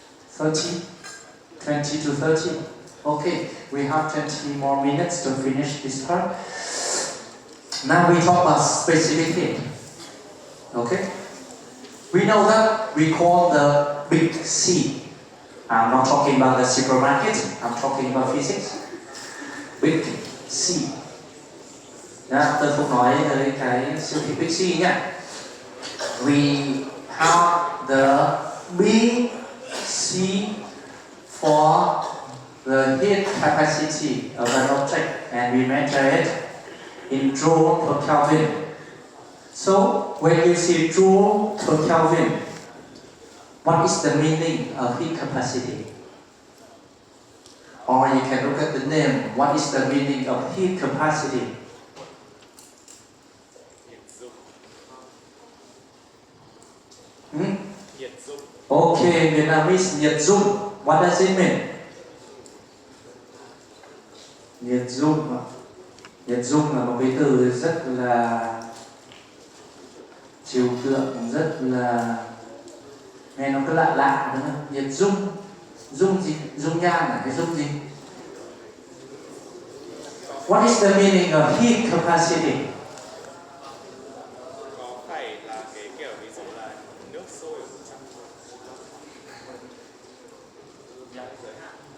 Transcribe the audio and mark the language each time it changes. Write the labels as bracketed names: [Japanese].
[English] 30, 20 to 30. Okay, we have 20 more minutes to finish this part. Now we talk about specific heat. Okay? We know that we call the big C. I'm not talking about the supermarket, I'm talking about physics. Big C. [Vietnamese] Tôi không nói tới cái siêu thị Big C nha. [English] We have the big C for the heat capacity of an object, and we measure it in joule per Kelvin. So when you see joule per Kelvin, what is the meaning of heat capacity? Or you can look at the name. What is the meaning of heat capacity? Okay, Vietnamese, nhiệt dung. What does it mean? [Vietnamese] Nhiệt dung. Nhiệt dung là một cái từ rất là trừu tượng, rất là nghe nó cứ lạ lạ đúng không? Nhiệt dung. Dung gì? Dung nhan là cái dung gì? [English] What is the meaning of heat capacity? [Vietnamese] Có phải là cái kiểu ví dụ là nước sôi ở trong giới hạn?